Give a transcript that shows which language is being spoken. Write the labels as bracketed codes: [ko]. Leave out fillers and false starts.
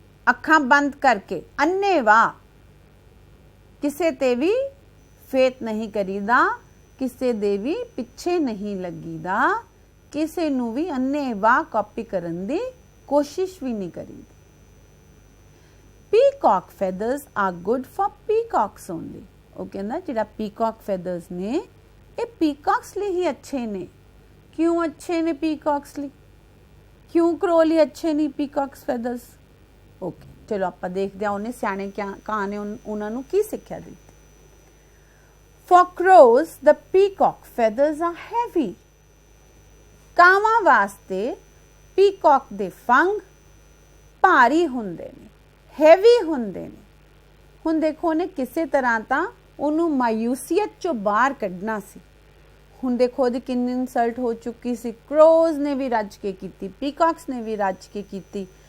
[pa] ਅੱਖਾਂ ਬੰਦ ਕਰਕੇ ਅੰਨ੍ਹੇਵਾਹ ਕਿਸੇ ਤੇ ਵੀ ਫੇਥ ਨਹੀਂ ਕਰੀਦਾ, ਕਿਸੇ ਦੇ ਵੀ ਪਿੱਛੇ ਨਹੀਂ ਲੱਗੀਦਾ, ਕਿਸੇ ਨੂੰ ਵੀ ਅੰਨ੍ਹੇਵਾਹ ਕਾਪੀ ਕਰਨ ਦੀ ਕੋਸ਼ਿਸ਼ ਵੀ ਨਹੀਂ ਕਰੀਦੀ। [en] Peacock feathers are good for peacocks only. [pa] ਉਹ ਕਹਿੰਦਾ ਜਿਹੜਾ ਪੀਕੌਕ ਫੈਦਰਸ ਨੇ ਇਹ ਪੀਕੌਕਸ ਲਈ ਹੀ ਅੱਛੇ ਨੇ। ਕਿਉਂ ਅੱਛੇ ਨੇ ਪੀਕੌਕਸ ਲਈ? ਕਿਉਂ ਕਰੋ ਲਈ ਅੱਛੇ ਨਹੀਂ ਪੀਕੌਕਸ ਫੈਦਰਸ? ਓਕੇ, ਚਲੋ ਆਪਾਂ ਦੇਖਦੇ ਹਾਂ ਉਹਨੇ ਸਿਆਣੇ ਕਾਂ ਨੇ ਉਹਨਾਂ ਨੂੰ ਕੀ ਸਿੱਖਿਆ ਦਿੱਤੀ। [en] For crows, the peacock feathers are heavy. [pa] ਕਾਵਾਂ ਵਾਸਤੇ ਪੀਕੌਕ ਦੇ ਫੰਗ ਭਾਰੀ ਹੁੰਦੇ ਨੇ, ਹੈਵੀ ਹੁੰਦੇ ਨੇ। ਹੁਣ ਦੇਖੋ ਉਹਨੇ ਕਿਸੇ ਤਰ੍ਹਾਂ ਤਾਂ ਉਹਨੂੰ ਮਾਯੂਸੀਅਤ ਚੋਂ ਬਾਹਰ ਕੱਢਣਾ ਸੀ। ਹੁਣ ਦੇਖੋ ਉਹਦੀ ਕਿੰਨੀ ਇਨਸਲਟ ਹੋ ਚੁੱਕੀ ਸੀ। ਕਰੋਜ਼ ਨੇ ਵੀ ਰੱਜ ਕੇ ਕੀਤੀ, ਪੀਕੌਕਸ ਨੇ ਵੀ ਰੱਜ ਕੇ ਕੀਤੀ।